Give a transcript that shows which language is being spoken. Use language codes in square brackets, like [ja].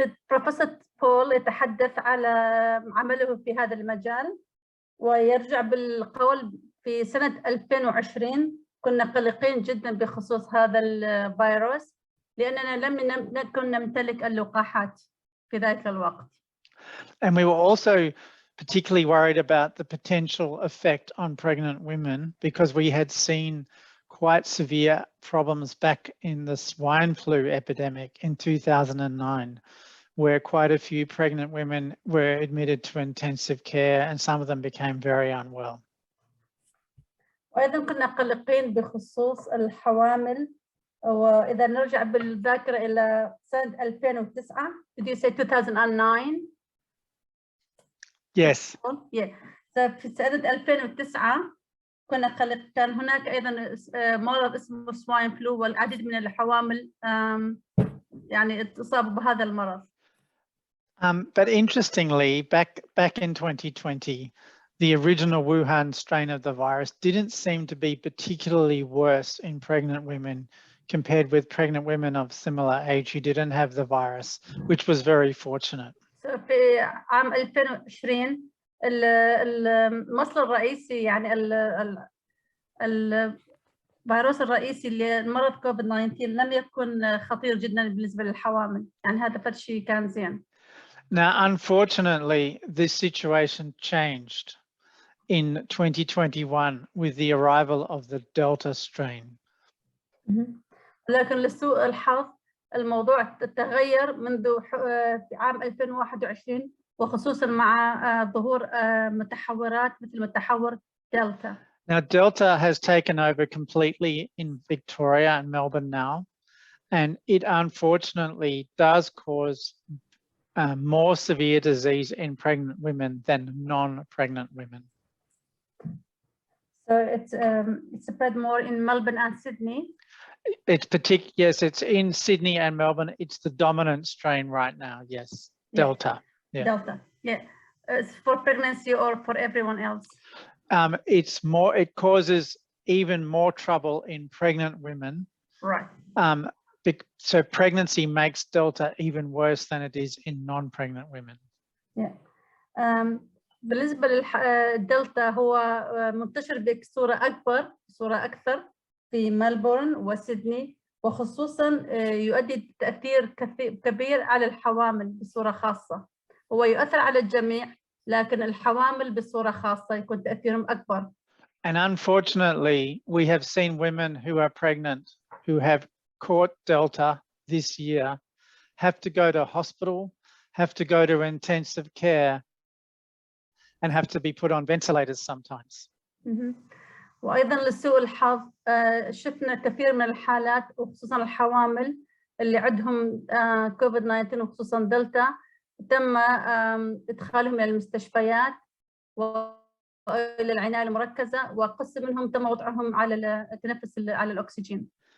[ar] بروفيسور بول يتحدث على عمله في هذا المجال ويرجع بالقول في سنة 2020 كنا قلقين جدا بخصوص هذا الفيروس لأننا لم نكن نمتلك اللقاحات في ذلك الوقت. [en] And we were also particularly worried about the potential effect on pregnant women because we had seen quite severe problems back in the swine flu epidemic in 2009, where quite a few pregnant women were admitted to intensive care and some of them became very unwell. [ar] وأيضا كنا قلقين بخصوص الحوامل، وإذا نرجع بالذاكرة إلى سنة 2009. [en] Did you say 2009? Yes. Yeah. [ar] في سنة 2009 كنا كان هناك أيضا مرض اسمه swine flu والعديد من الحوامل يعني اتصابوا بهذا المرض. [en] But interestingly, back in 2020, the original Wuhan strain of the virus didn't seem to be particularly worse in pregnant women compared with pregnant women of similar age who didn't have the virus, which was very fortunate. [ar] So في عام 2020 المصل الرئيسي يعني الفيروس الرئيسي لمرض COVID-19 لم يكن خطير جدا بالنسبة للحوامل، يعني هذا شيء كان زين. [en] Now, unfortunately, this situation changed in 2021 with the arrival of the Delta strain. [ar] لكن لسوء الحظ الموضوع تغير منذ في عام 2021 وخصوصا مع ظهور متحورات مثل متحور دلتا. [en] Now, Delta has taken over completely in Victoria and Melbourne now, and it unfortunately does cause more severe disease in pregnant women than non-pregnant women. So it's spread more in Melbourne and Sydney. Yes, it's in Sydney and Melbourne. It's the dominant strain right now. Yes, Delta. Yeah. Delta. Yeah, it's for pregnancy or for everyone else. It causes even more trouble in pregnant women. Right. So pregnancy makes Delta even worse than it is in non-pregnant women. Yeah. [ar] بالنسبة للدلتا هو منتشر بصورة أكثر في ملبورن وسيدني وخصوصا يؤدي تأثير كبير على الحوامل بصورة خاصة. هو يؤثر على الجميع لكن الحوامل بصورة خاصة يكون تأثيرهم أكبر. [en] And unfortunately, we have seen women who are pregnant who have caught Delta this year have to go to hospital, have to go to intensive care, and have to be put on ventilators sometimes. [ar] وأيضا لسوء الحظ شفنا كثير من الحالات وخصوصا الحوامل اللي عندهم كوفيد-19 وخصوصا دلتا تم إدخالهم إلى المستشفيات وإلى العناية المركزة وقسم منهم تم وضعهم على التنفس على الأكسجين.